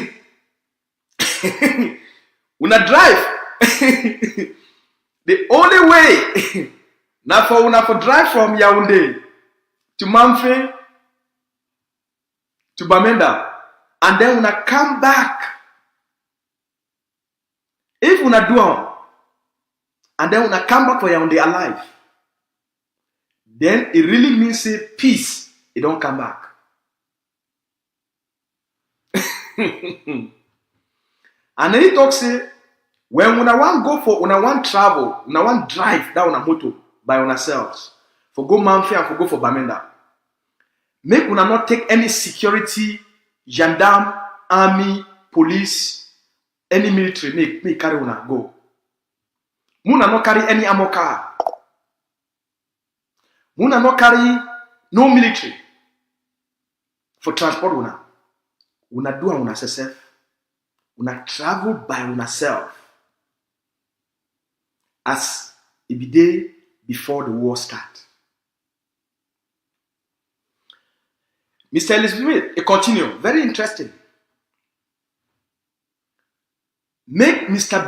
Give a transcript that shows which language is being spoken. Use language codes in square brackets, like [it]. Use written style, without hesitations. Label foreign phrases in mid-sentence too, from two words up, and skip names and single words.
[wes] When I drive, the only way now for drive from Yaoundé to Mamfe to Bamenda, and then when I come back, if when I do and then when I come back for Yaoundé alive, then it really means say peace, it don't come back. And then he talks say, when I want go for, when I want travel, when I want drive down a motor by ourselves, for go Mamfe and for go for Bamenda, make una not take any security, gendarme, army, police, any military, make carry una go. Muna not carry any ammo car. Muna not carry no military. for transport una do una self, una travel by una self as it be day before the war start. Mr. Elizabeth, it continue, very interesting. Make Mr.